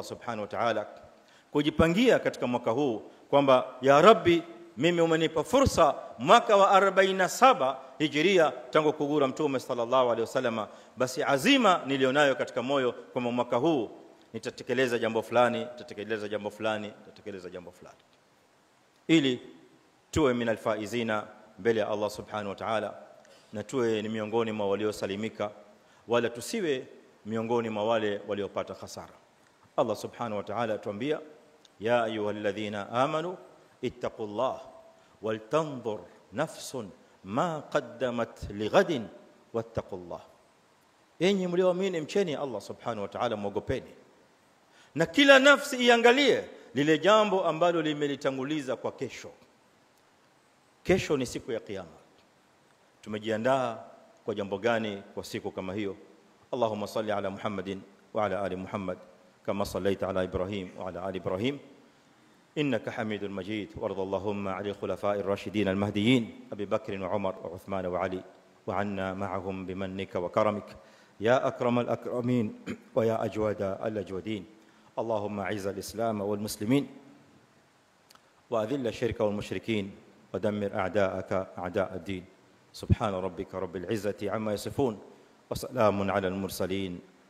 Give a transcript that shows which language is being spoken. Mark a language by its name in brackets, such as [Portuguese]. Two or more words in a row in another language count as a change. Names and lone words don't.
[Arabic] سبحانه وتعالى, [Swahili] kujipangia katika mwaka huu kwamba ya Rabbi, mimi umenipa fursa mwaka wa 47 Hijria tangu kugura Mtume [Arabic] صلى الله عليه وسلم, [Swahili] basi azima nilionayo katika moyo kwamba mwaka huu nitatekeleza jambo fulani, nitatekeleza jambo fulani, nitatekeleza jambo fulani, ili tuwe [Arabic] من الفائزين [Swahili] mbele ya Allah [Arabic] سبحانه وتعالى, [Swahili] na tuwe ni miongoni mwa waliosalimika, wala tusiwe miongoni mwa wale waliopata hasara. [Arabic] الله سبحانه وتعالى atuambia, يا أيها الذين آمنوا اتقوا الله ولتنظر نفس ما قدمت لغد واتقوا الله, [Swahili] enyi mlioamini mcheni Allah [Arabic] سبحانه وتعالى, [Swahili] muogopeni, na kila nafsi iangalie lile jambo ambalo limelitanguliza kwa kesho. Kesho ni siku ya kiyama. Tumejiandaa kwa jambo gani kwa siku kama hiyo? [Arabic] اللهم صل على محمد وعلى آل محمد كما صليت على إبراهيم وعلى آل إبراهيم إنك حميد مجيد وارض اللهم على الخلفاء الراشدين المهديين أبي بكر وعمر وعثمان وعلي وعنا معهم بمنك وكرمك يا أكرم الأكرمين ويا أجود الأجودين. اللهم اعز الاسلام والمسلمين واذل الشرك والمشركين ودمر اعداءك اعداء الدين. سبحان ربك رب العزه عما يصفون وسلام على المرسلين